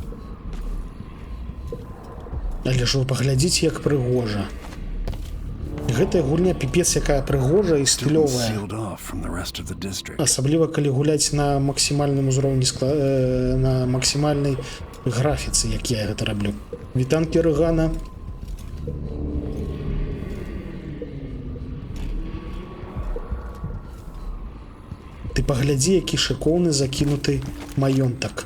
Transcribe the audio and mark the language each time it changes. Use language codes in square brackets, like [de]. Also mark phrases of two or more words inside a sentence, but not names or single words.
[be] Але ж вы паглядзіце, як прыгожа. Гэтая гульня піпец якая прыгожая і [en] Still [be] стылёвая. [en] sealed off from the rest of the district. [be] Асабліва калі гуляць на максімальным узроўні на максімальнай графіцы, як я гэта раблю. Вітанкі Рыгана. Ты паглядзі, які шыкоўны закінуты маёнтак.